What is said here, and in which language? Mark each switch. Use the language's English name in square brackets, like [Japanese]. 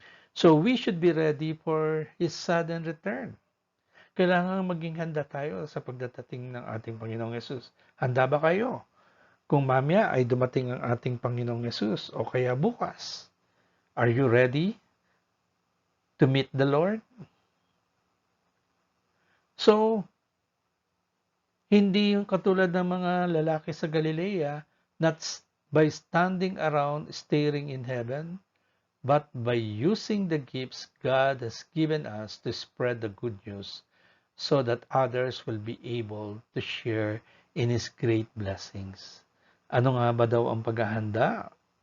[English] So we should be ready for his sudden return. [Filipino] Kailangan maging handa tayo sa pagdadating ng ating Panginoong Yesus. Handa ba kayo? Kung mamaya ay dumating ang ating Panginoong Yesus o kaya bukas, [English] are you ready to meet the Lord? So, [Filipino] hindi yung katulad ng mga lalaki sa Galilea, [English] not by standing around staring in heaven, but by using the gifts God has given us to spread the good news so that others will be able to share in His great blessings. [Filipino] Ano nga ba daw ang paghahanda?